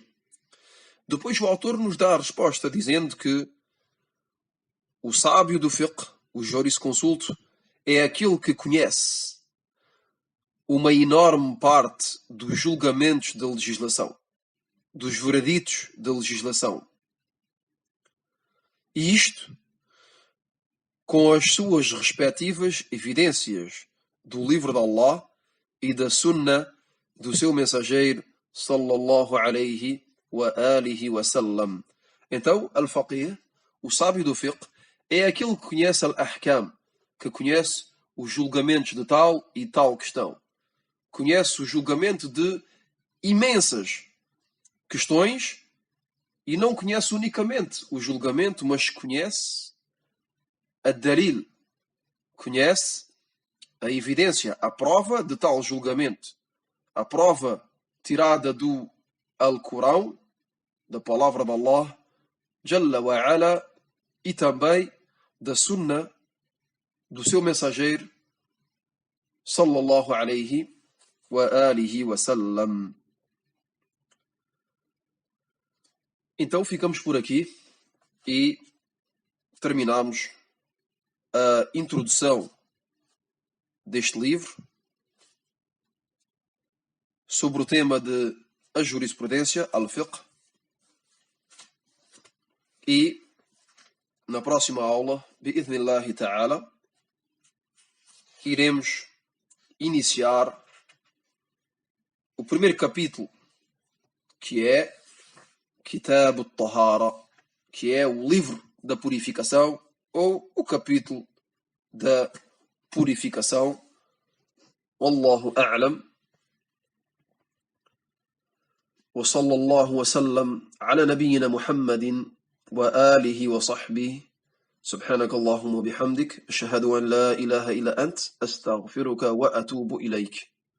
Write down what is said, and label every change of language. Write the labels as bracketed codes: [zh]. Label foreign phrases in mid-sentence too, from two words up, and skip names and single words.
[pt] Depois o autor nos dá a resposta dizendo que o sábio do fiqh, o jurisconsulto, é aquele que conhece uma enorme parte dos julgamentos da legislação, dos vereditos da legislação. E isto com as suas respectivas evidências do livro de Allah e da Sunnah do seu mensageiro [ar] صلى الله عليه وآله وسلم. [pt] Então, al-faqih, o sábio do fiqh, é aquele que conhece al-ahkam, que conhece os julgamentos de tal e tal questão. Conhece o julgamento de imensas questões e não conhece unicamente o julgamento, mas conhece a dalil, conhece a evidência, a prova de tal julgamento, a prova tirada do Alcorão, da palavra de Allah, [ar] جل وعلا, [pt] e também da Sunnah do seu mensageiro, [ar] صلى الله عليه وآله وسلم. [pt] Então ficamos por aqui e terminamos a introdução deste livro sobre o tema de a jurisprudência, al-fiqh, e na próxima aula, [ar] بإذن الله تعالى, [pt] iremos iniciar o primeiro capítulo, que é Kitab al-Tahara, que é o livro da purificação, ou o capítulo da purificação. [ar] والله أعلم. وصلى الله وسلم على نبينا محمد وآله وصحبه. سبحانك اللهم وبحمدك أشهد أن لا إله إلا أنت أستغفرك وأتوب إليك.